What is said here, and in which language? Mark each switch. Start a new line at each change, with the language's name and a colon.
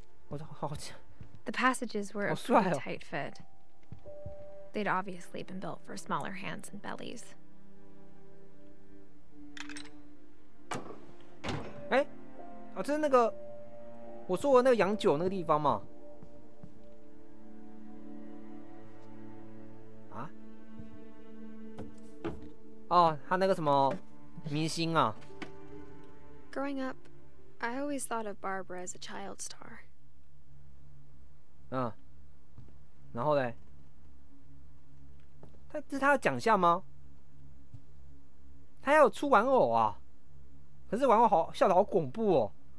English: The passages were a pretty tight fit. They'd obviously been built for smaller hands and bellies.
Chinese: 哎，啊，这是那个我说的那个洋酒那个地方嘛？啊？哦，他那个什么明星啊？
English: Growing up, I always thought of Barbara as a child star.
Chinese: 嗯，然后嘞，这是他的奖项吗？他要有出玩偶啊，可是玩偶笑得好恐怖哦。